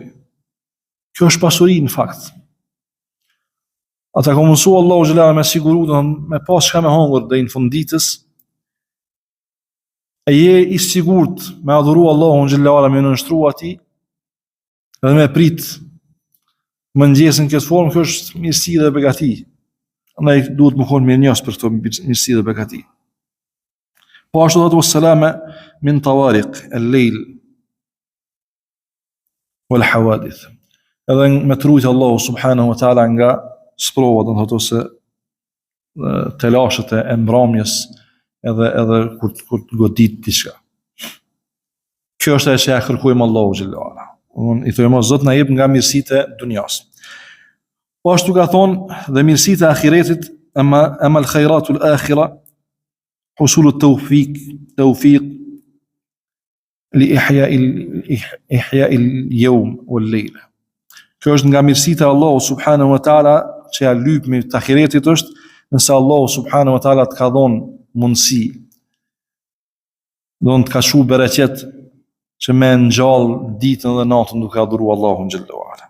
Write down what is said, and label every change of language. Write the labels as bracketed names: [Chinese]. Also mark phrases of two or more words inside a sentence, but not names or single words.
[Albanian] Kjo është pasuri në fakt. Ata ka mundësu Allahu xhelala me siguru, me pas çka me hongër deri në fund ditës, e je i sigurt me adhuru Allahun xhallahu me nënshtru atij dhe me prit mëngjesin këtë formë, kjo është mirësi dhe begati. Andaj duhet më konë mirënjohës për këto mirësi dhe begati. Po ashtu thotë [Arabic] والسلامة من طوارق الليل والحوادث. [Albanian] Edhe me trujtë Allahu [Arabic] سبحانه وتعالى [Albanian] nga sprova, do të thotë ose telashet e mbrëmjes edhe kur të godit diçka. Kjo është ajo që ja kërkojmë Allahu [Arabic] جل وعلا. [Albanian] Unë i thojmë Zot na jep nga mirësitë e dunjas. Po ashtu ka thonë dhe mirësitë e ahiretit, [Arabic] أما الخيرات الآخرة حصول توفيق لإحياء اليوم والليل. [Albanian] Kjo është nga mirësitë e Allahu [Arabic] سبحانه وتعالى [Albanian] që ja lyp me të ahiretit, është nëse Allahu [Arabic] سبحانه وتعالى [Albanian] të ka dhënë mundësi, do të ka shu bereqet që me ngjall ditën dhe natën duke adhuru Allahun [Arabic] جل وعلا.